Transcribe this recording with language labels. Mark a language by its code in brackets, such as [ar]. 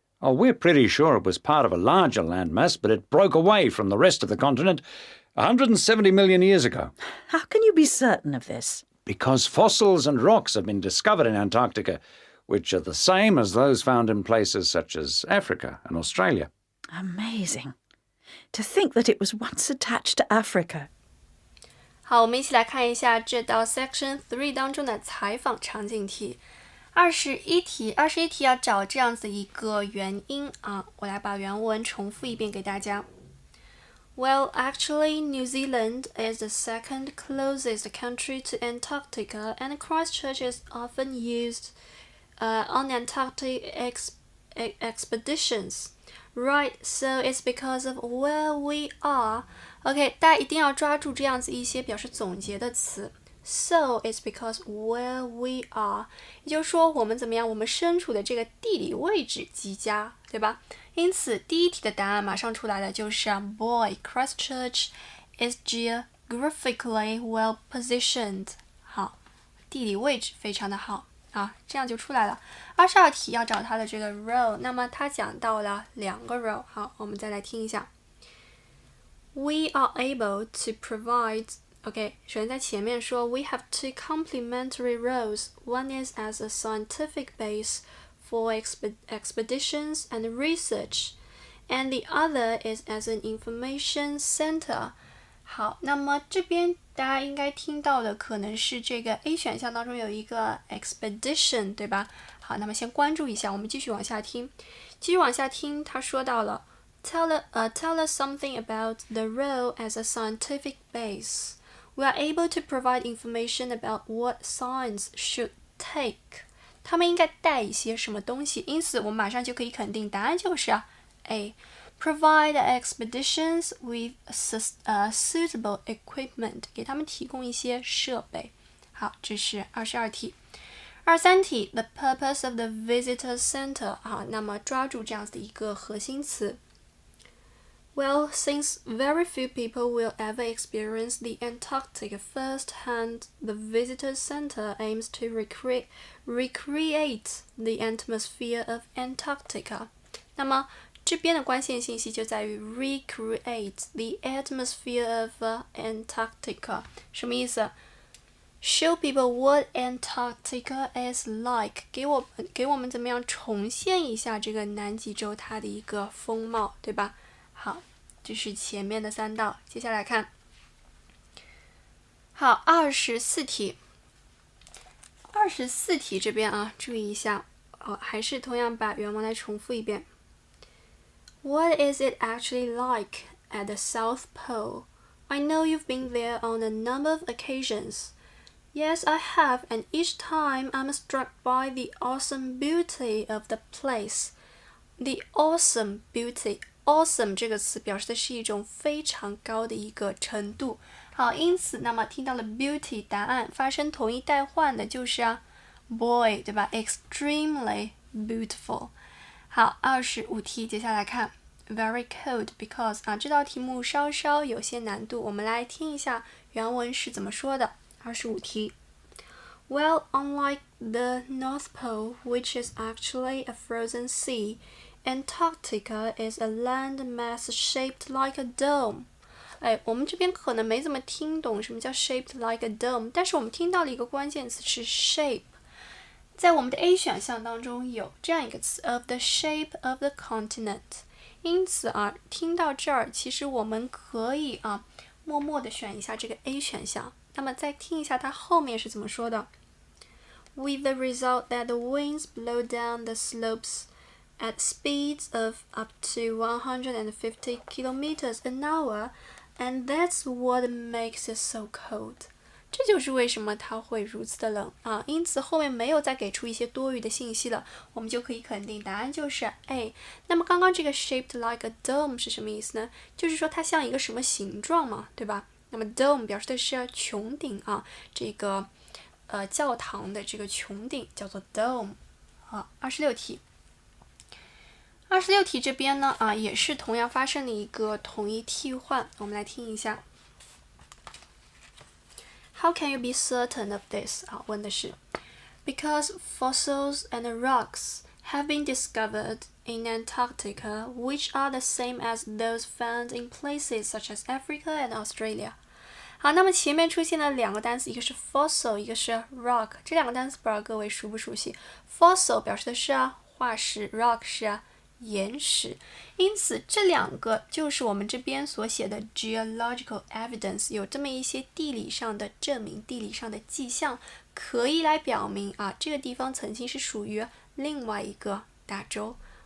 [en] Oh, we're pretty sure it was part of a larger landmass, but it broke away from the rest of the continent 170 million years ago. How can you be certain of this? Because fossils and rocks have been discovered in Antarctica, which are the same as those found in places such as Africa and Australia. Amazing. To think that it was once attached to Africa. [zh] 好，我们一起来看一下这道 Section 3当中的采访场景题。 21题要找这样子一个原因我来把原文重复一遍给大家。 [en] Well, actually, New Zealand is the second closest country to Antarctica, and Christchurch is often used on Antarctic expeditions. Right, so it's because of where we are. [zh] OK, 大家一定要抓住这样子一些表示总结的词。 [en] So it's because where we are， [zh] 也就是说我们怎么样？我们身处的这个地理位置极佳，对吧？因此第一题的答案马上出来了，就是 [en] Boy, Christchurch is geographically well positioned。 [zh] 好，地理位置非常的好啊，这样就出来了。 22题要找它的这个 role， 那么它讲到了2个 role。好，我们再来听一下。 [en] We are able to provide。OK， [zh] 首先在前面说 [en] We have two complementary roles. One is as a scientific base for expeditions and research, and the other is as an information center. [zh] 好，那么这边大家应该听到的可能是这个 A 选项当中有一个 expedition， 对吧？好，那么先关注一下，我们继续往下听。他说到了 [en] Tell us something about the role as a scientific base.We are able to provide information about what science should take. [zh] 他们应该带一些什么东西？因此，我们马上就可以肯定答案就是 A. [en] Provide expeditions with suitable equipment. [zh] 给他们提供一些设备。好，这是22题。 [en] 23题 The purpose of the visitor center. [zh] 好，那么抓住这样子的一个核心词。 [en] Well, since very few people will ever experience the Antarctic firsthand, the visitor center aims to recreate the atmosphere of Antarctica. [zh] 那么这边的关键信息就在于 [en] recreate the atmosphere of Antarctica. [zh] 什么意思？ [en] Show people what Antarctica is like. [zh] 给我们怎么样重现一下这个南极洲它的一个风貌，对吧？好，这是前面的3道，接下来看。好，24题。24题这边啊，注意一下，还是同样把原文来重复一遍。 [en] What is it actually like at the South Pole? I know you've been there on a number of occasions. Yes, I have, and each time I'm struck by the awesome beauty of the place. The awesome beauty. [zh] Awesome 这个词表示的是一种非常高的一个程度。好，因此那么听到了 beauty 答案发生同义代换的就是boy， 对吧？ [en] Extremely beautiful。 [zh] 好，25题接下来看 [en] very cold because [zh] 这道题目稍稍有些难度，我们来听一下原文是怎么说的。 25题。 [en] Well, unlike the North Pole, which is actually a frozen sea,Antarctica is a land mass shaped like a dome. [zh] 我们这边可能没怎么听懂什么叫 [en] shaped like a dome， [zh] 但是我们听到了一个关键词是 shape。在我们的 A 选项当中有这样一个词 [en] of the shape of the continent。 [zh] 因此听到这儿，其实我们可以默默的选一下这个 A 选项。那么再听一下它后面是怎么说的 [en] ？With the result that the winds blow down the slopes.At speeds of up to 150 kilometers an hour, and that's what makes it so cold. [zh] 这就是为什么它会如此的冷因此后面没有再给出一些多余的信息了，我们就可以肯定答案就是 A。那么刚刚这个 [en] shaped like a dome [zh] 是什么意思呢？就是说它像一个什么形状嘛，对吧？那么 dome 表示的是穹顶这个教堂的这个穹顶叫做 dome。好，26题。 26题这边呢也是同样发生了一个统一替换，我们来听一下。 [en] How can you be certain of this? [zh] 问的是 [en] Because fossils and rocks have been discovered in Antarctica, which are the same as those found in places such as Africa and Australia. [zh] 好，那么前面出现了2个单词，一个是 fossil， 一个是 rock。这2个单词不知道各位熟不熟悉 ？Fossil 表示的是化石 ，rock 是岩石，因此这2个就是我们这边所写的 geological evidence， 有这么一些地理上的证明、地理上的迹象，可以来表明这个地方曾经是属于另外一个大洲。